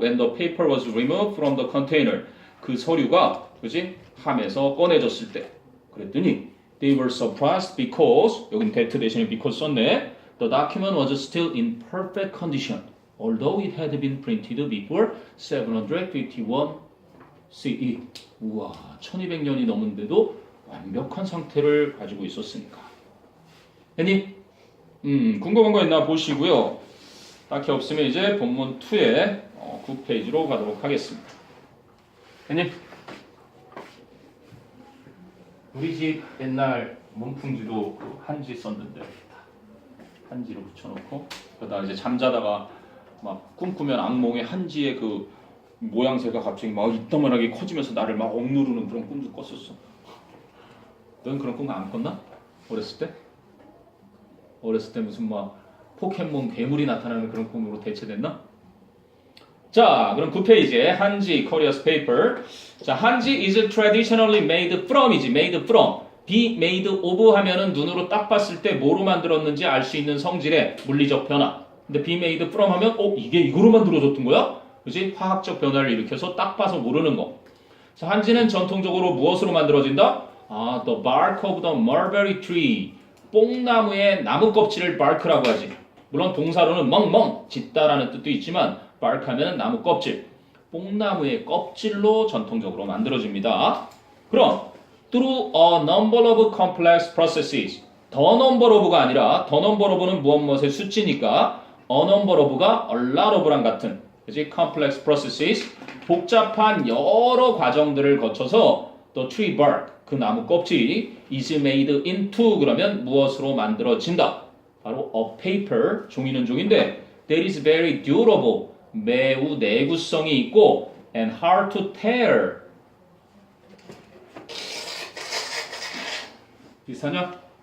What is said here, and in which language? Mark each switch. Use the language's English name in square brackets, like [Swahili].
[English] When the paper was removed from the container. [Korean] 그 서류가 함에서 꺼내졌을 때. 그랬더니 [English] they were surprised because, [Korean] 여긴 that 대신에 because 썼네. [English] The document was still in perfect condition, although it had been printed before 751 CE. [Korean] 우와, 1200년이 넘은데도 완벽한 상태를 가지고 있었으니까. 됐니? 궁금한 거 있나 보시고요. 딱히 없으면 이제 본문 2의 9페이지로 가도록 하겠습니다. 됐니? 우리 집 옛날 문풍지도 한지 썼는데 한지로 붙여놓고 그러다 이제 잠자다가 막 꿈꾸면 악몽에 한지의 그 모양새가 갑자기 막 이따만하게 커지면서 나를 막 억누르는 그런 꿈도 꿨었어. 넌 그런 꿈 안 꿨나? 어렸을 때? 어렸을 때 무슨 막 포켓몬 괴물이 나타나는 그런 꿈으로 대체됐나? 자, 그럼 9페이지에 한지 [English] Korea's paper. [Korean] 자, 한지 [English] is traditionally made from이지. made from. [Korean] be made of 하면은 눈으로 딱 봤을 때 뭐로 만들었는지 알 수 있는 성질의 물리적 변화. 근데 be made from 하면 이게 이거로 만들어졌던 거야? 그지? 화학적 변화를 일으켜서 딱 봐서 모르는 거. 자, 한지는 전통적으로 무엇으로 만들어진다? [English] The bark of the mulberry tree. [Korean] 뽕나무의 나무 껍질을 bark라고 하지. 물론 동사로는 멍멍 짖다라는 뜻도 있지만 bark 하면은 나무 껍질. 뽕나무의 껍질로 전통적으로 만들어집니다. 그럼 [English] through a number of complex processes. [Korean] the number of가 아니라 the number of는 무엇의 수치니까 a number of가 a lot of랑 같은 그치? [English] complex processes. [Korean] 복잡한 여러 과정들을 거쳐서 [English] the tree bark [Korean] 그 나무 껍질이 [English] is made into [Korean] 그러면 무엇으로 만들어진다. [English] 바로 a paper [Korean] 종이는 종인데 [English] that is very durable [Korean] 매우 내구성이 있고 [English] and hard to tear [Korean] 비슷하냐?